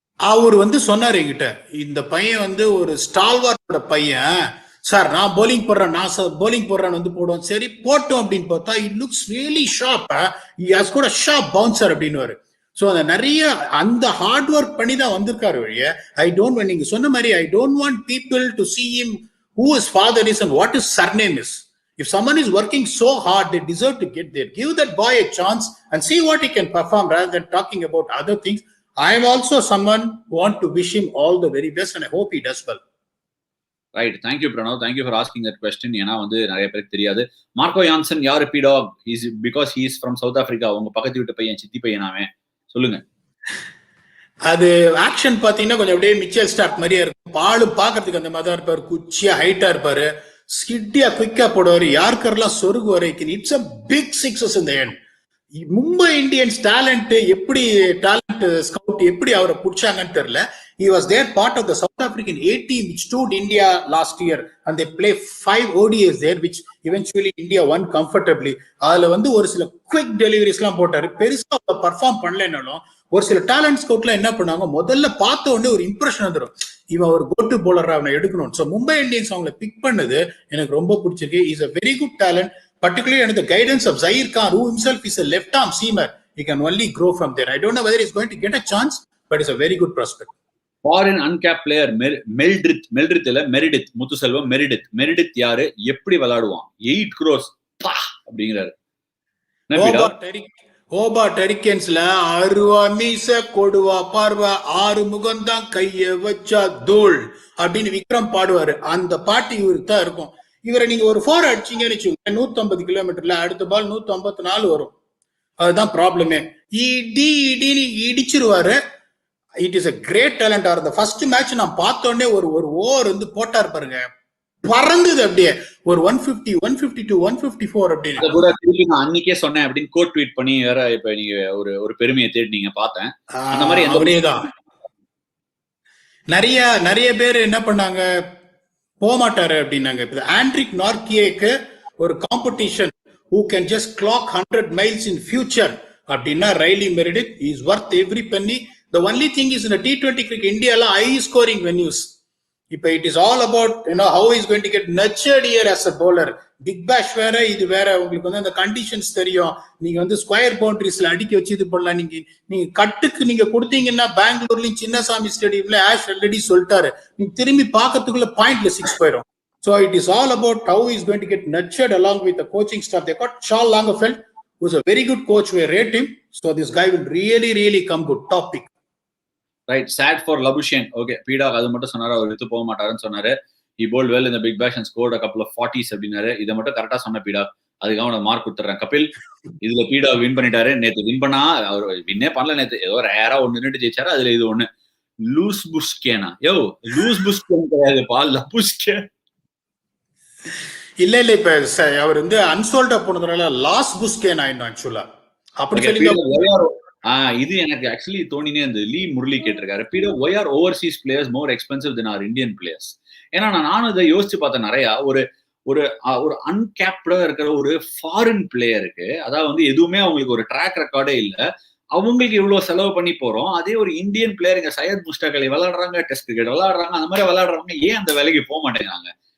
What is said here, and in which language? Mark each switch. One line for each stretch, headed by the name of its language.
Tamil: அவர் வந்து சொன்னாரு என்கிட்ட, இந்த பையன் வந்து ஒரு ஸ்டால்வார்டோட பையன் சார், நான் போலிங் போடுறேன், போலிங் போடுறேன்னு வந்து போடுவோம். சரி போட்டோம் அப்படின்னு பார்த்தா
English: it looks really sharp, has got a sharp bouncer
Tamil: அப்படின்னுவாரு. So அந்த நிறைய அந்த ஹார்ட் ஒர்க் பண்ணி தான் வந்திருக்காரு வழிய. நீங்க சொன்ன மாதிரி
English: I don't want people to see him who his father is and what his surname is. If someone is working so hard, they deserve to get there. Give that boy a chance and see what he can perform rather than talking about other things. I am also someone who want to wish him all the very best and I hope he does well. Right, thank you Pranav, thank you for asking that question.
Tamil: ஏன்னா வந்து நிறைய பேருக்கு தெரியாது.
English: Marco Jansen யாரு PDogg? Is because he is from South Africa.
Tamil: உங்க பக்கத்து வீட்டு பையன், சித்தி பையனாவே. சொல்லுங்க. அது ஆக்ஷன் பாத்தீங்கன்னா கொஞ்சம் அப்படியே மிச்சல் ஸ்டார்க் மாதிரியே இருக்கும். பாலு பாக்குறதுக்கு அந்த மாதிரி தான் இருப்பாரு, குச்சியா ஹைட்டா இருப்பாரு, ஸ்கிட்டியா குயிக்கா போடுவாரு, யாருக்கெல்லாம் சொருகுவாரு.
English: It's a big sixes in the end.
Tamil: Mumbai Indians talent எப்படி, டேலண்ட் ஸ்கவுட் எப்படி அவரை பிடிச்சாங்கன்னு தெரியல.
English: He was there part of the South African A team which toured India last year and they play 5 ODIs there which eventually India won comfortably.
Tamil: அதுல வந்து ஒரு சில quick deliveries எல்லாம் போட்டாரு. பெருசா பர்ஃபார்ம் பண்ணலனாலும் ஒரு சில டேலண்ட் ஸ்கவுட்ல என்ன பண்ணாங்க, முதல்ல பார்த்த உடனே ஒரு இம்ப்ரெஷன் வந்துடும், இவன் ஒரு கோட்டு போலர் அவனை எடுக்கணும். ஸோ மும்பை இந்தியன்ஸ் அவங்களை பிக் பண்ணது எனக்கு ரொம்ப பிடிச்சிருக்கு.
English: Is a very good talent, particularly under the guidance of Zair Khan, who himself is a left arm seamer. He can only grow from there. I don't know whether he's going to get a chance, but it's a very good prospect.
Tamil: Foreign uncap player மெல்ட்ரித் இல்ல Meredith, Muthuselvam Meredith யாரு, எப்படி விளையாடுவான், 8 crores அப்படிங்கிறாரு. Hobart ஹரிக்கேன்ஸ்ல 60 மீச கொடுவா பார்வா 6 முகம்தான் கைய வச்சா தூள் அப்படின்னு விக்ரம் பாடுவாரு. அந்த பாட்டு இவருக்கு தான் இருக்கும். இவரை நீங்க ஒரு 4 அடிச்சீங்கன்னு வச்சுக்கோங்க, 150 கிலோமீட்டர்ல அடுத்த பால் 154 வரும். அதுதான் ப்ராப்ளமே. இடிச்சிருவாரு.
English: It is a great talent.
Tamil: R the first match நான் பார்த்தோன்னே ஒரு ஓவர் வந்து போட்டார் பாருங்க, பறந்தது அப்படியே ஒரு 150 152 154 அப்படின்னு. அத கூட திருப்பி நான் அன்னைக்கே சொன்னேன் அப்படின்னு கோட் ட்வீட் பண்ணி வேற இப்ப நீங்க ஒரு பெருமையை தேடினீங்க பார்த்தேன். அந்த மாதிரி அப்படியேதான் நிறைய பேர் என்ன பண்ணாங்க, போக மாட்டாரு அப்படின்னாங்க. இப்ப ஆண்ட்ரிக் நார்கியேக்கு ஒரு competition
English: who can just clock 100 miles in future
Tamil: அப்படின்னா
English: Riley Meredith is worth every penny. The only thing is in the T20 cricket, India la high scoring venues. இப்போ it is all about how he is going to get nurtured here as a bowler.
Tamil: Big பேஷ் வேற இது வேற. உங்களுக்கு வந்து அந்த conditions தெரியும். நீங்க வந்து ஸ்கொயர் பவுண்டரிஸ்ல அடிக்க வச்சு இது பண்ணலாம். நீங்க கட்டுக்கு நீங்க கொடுத்தீங்கன்னா பெங்களூர்லயும் சின்னசாமி ஸ்டேடியம்ல ஆஷ் ஆல்ரெடி சொல்லிட்டாரு, நீங்க திரும்பி பாக்கிறதுக்குள்ள பாயிண்ட்ல 6 போயிடும்.
English: So it is all about how he is going to get nurtured along with the coaching staff. They got Charles Lagerfeld, who is a very good coach. We rate him. So this guy will really come good. Top pick. Right, sad for Labuschagne.
Tamil: Okay, PDogg அது மட்டும் சொன்னாரு, அவர் with போக மாட்டாருன்னு சொன்னாரு.
English: He bowled well in the big bash and scored a couple of 40s அப்படினாரு.
Tamil: இத மட்டும் கரெக்ட்டா சொன்ன PDogg, அதுக்கு அவன மார்க் கொடுத்துறேன். கபில், இதுல PDogg வின் பண்ணிட்டாரு. நேத்து வின் பண்ணா அவர் வின்னே பண்ணல. நேத்து ஏதோ ரேரா ஒன்னு நின்னு ஜெயிச்சாரு. அதுல இது ஒன்னு லூஸ் புஷ்கேனா. லூஸ் புஷ்கேன் கிடையாதுப்பா, லபுஷ்கேன். இல்ல இப்ப அவர் வந்து அன்சோல்டா போனதுனால லாஸ் புஷ்கேன் ஆயிடும் ஆக்சுவலா. அப்படி சொல்லி இது எனக்கு ஆக்சுவலி தோணினே அந்த லீ முரளி கேட்டிருக்காரு,
English: PDogg, why are overseas players more expensive than our Indian players?
Tamil: ஏன்னா நானும் இதை யோசிச்சு பார்த்தேன். நிறைய ஒரு அன்கேப்டா இருக்கிற ஒரு ஃபாரின் பிளேயருக்கு, அதாவது வந்து எதுவுமே அவங்களுக்கு ஒரு ட்ராக் ரெக்கார்டே இல்ல, அவங்களுக்கு இவ்வளவு செலவு பண்ணி போறோம். அதே ஒரு இந்தியன் பிளேயர் இங்க சையத் முஸ்டாக் அலி விளையாடுறாங்க, டெஸ்ட் கிரிக்கெட் விளையாடுறாங்க, அந்த மாதிரி விளையாடுறவங்க ஏன் அந்த வேலைக்கு போக மாட்டேங்கிறாங்க?